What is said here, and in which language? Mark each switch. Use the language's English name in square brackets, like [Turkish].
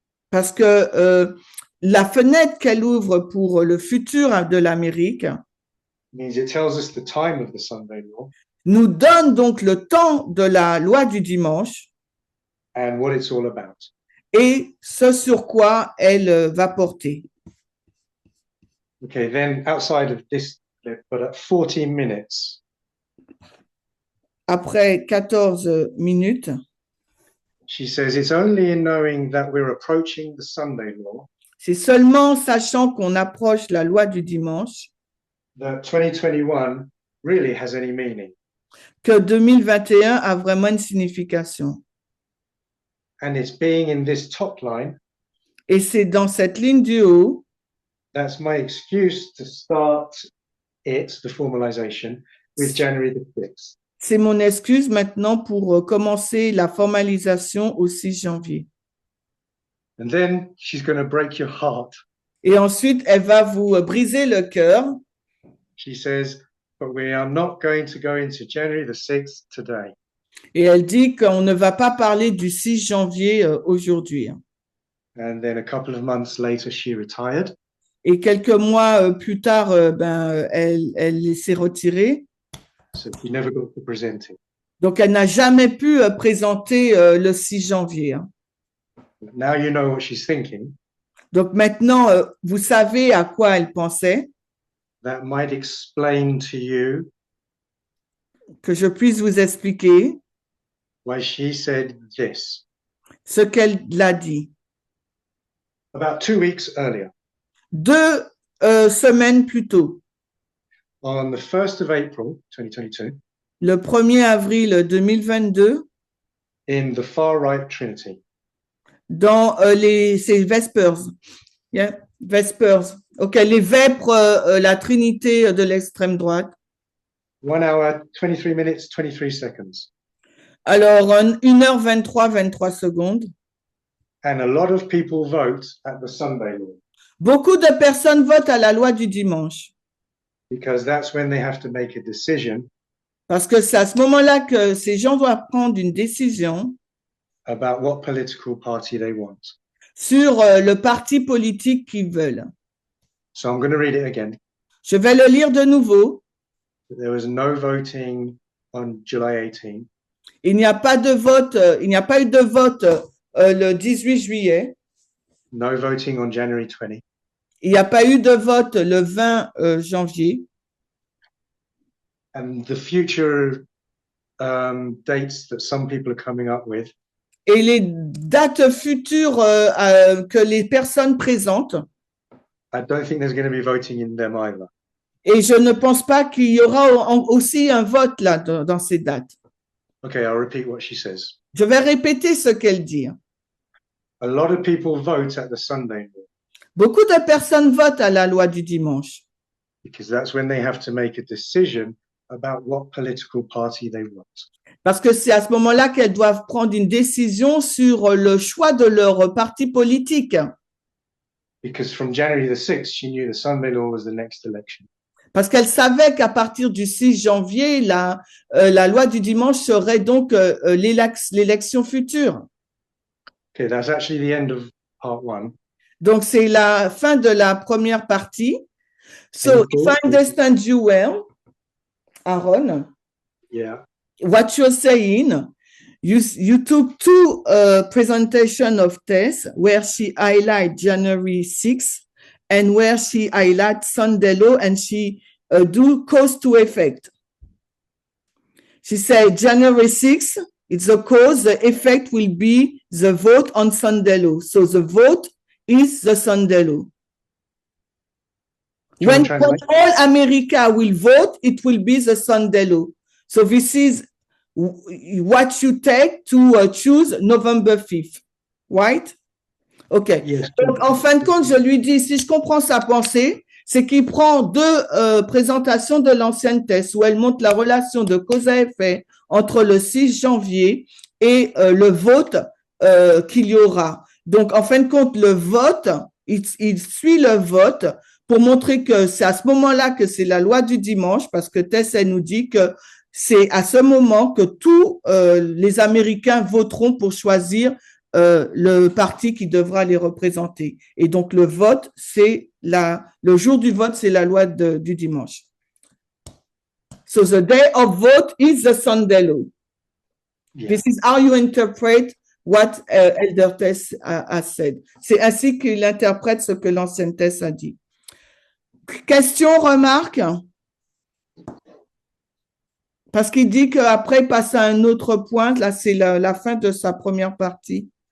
[French] Parce que la fenêtre qu'elle ouvre pour le futur de l'Amérique [English] means it tells us the time of the Sunday law [French] nous donne donc le temps de la loi du dimanche [English] and what it's all about. [French] et ce sur quoi elle va porter. [English] Okay, then outside of this clip, but at 14 minutes, [French] Après 14 minutes, [English] she says it's only in knowing that we're approaching the Sunday law [French] c'est seulement sachant qu'on approche la loi du dimanche [English] that 2021 really has any meaning. [French] que 2021 a vraiment une signification. [English] And it's being in this top line, [French] Et c'est dans cette ligne du haut, [English] that's my excuse to start it, the formalization, with January the 6th. [French] c'est mon excuse maintenant pour commencer la formalisation au 6 janvier. [English] And then she's going to break your heart. [French] Et ensuite, elle va vous briser le cœur. [English] She says, but we are not going to go into January the 6th today. [French] Et elle dit qu'on ne va pas parler du 6 janvier aujourd'hui. [English] And then a couple of months later, she retired. [French] Et quelques mois plus tard, elle s'est retirée. [English] So she never got to present it. [French] Donc, elle n'a jamais pu présenter le 6 janvier. [English] But now you know what she's thinking. [French] Donc, maintenant, vous savez à quoi elle pensait, [English] That might explain to you [French] que je puisse vous expliquer [English] why she said this. [French] ce qu'elle a dit. [English] About 2 weeks earlier, [French] 2 semaines plus tôt, [English] on the 1st of April, 2022, [French] le 1er avril 2022 [English] in the far-right Trinity. [French] dans c'est Vespers. [English] Yeah, [French] Vespers. OK, les vêpres, la trinité de l'extrême droite. [English] 1 hour, 23 minutes, 23 seconds. [French] Alors, 1h23, 23 secondes. [English] And a lot of people vote at the Sunday law [French] Beaucoup de personnes votent à la loi du dimanche [English] because that's when they have to make a decision [French] parce que c'est à ce moment-là que ces gens doivent prendre une décision [English] about what political party they want. [French] sur le parti politique qu'ils veulent. [English] So I'm going to read it again. [French] Je vais le lire de nouveau. [English] There was no voting on July 18. [French] Il n'y a pas de vote, il n'y a pas eu de vote le 18 juillet. [English] No voting on January 20. [French] Il n'y a pas eu de vote le 20 janvier. [English] And the future dates that some people are coming up with [French] Et les dates futures que les personnes présentent, [English] I don't think there's going to be voting in them either. [French] et je ne pense pas qu'il y aura aussi un vote là dans ces dates. [English] Okay, I'll repeat what she says. [French] Je vais répéter ce qu'elle dit. [English] A lot of people vote at the Sunday law [French] Beaucoup de personnes votent à la loi du dimanche [English] because that's when they have to make a decision about what political party they want. [French] parce que c'est à ce moment-là qu'elles doivent prendre une décision sur le choix de leur parti politique. [English] Because from January the 6th, she knew the Sunday law was the next election. [French] Parce qu'elle savait qu'à partir du 6 janvier, la loi du dimanche serait donc l'élection future. [English] Okay, that's actually the end of part 1. [French] Donc, c'est la fin de la première partie. [English] So, if I understand you well, Aaron, Yeah. what you're saying, you took two presentation of Tess where she highlight January 6th and where she highlight Sunday law and she do cause to effect. She said January 6th, it's a cause, the effect will be the vote on Sunday law. So the vote is the Sunday law. When all America will vote, it will be the Sunday law. So this is what you take to choose November 5th, right? OK. Yes. [French] Donc, en fin de compte, je lui dis, si je comprends sa pensée, c'est qu'il prend deux présentations de l'ancienne thèse où elle montre la relation de cause à effet entre le 6 janvier et le vote qu'il y aura. Donc, en fin de compte, le vote, il suit le vote pour montrer que c'est à ce moment-là que c'est la loi du dimanche, parce que Tess, elle nous dit que c'est à ce moment que tous les Américains voteront pour choisir le parti qui devra les représenter. Et donc, le vote, c'est le jour du vote, c'est la loi du dimanche. [English] So the day of vote is the Sunday law. Yeah. This is how you interpret what Elder Tess has said. [French] C'est ainsi qu'il interprète ce que l'ancienne Tess a dit. Question, remarque? Parce qu'il dit qu'après, il passe à un autre point. Là, c'est la fin de sa première partie.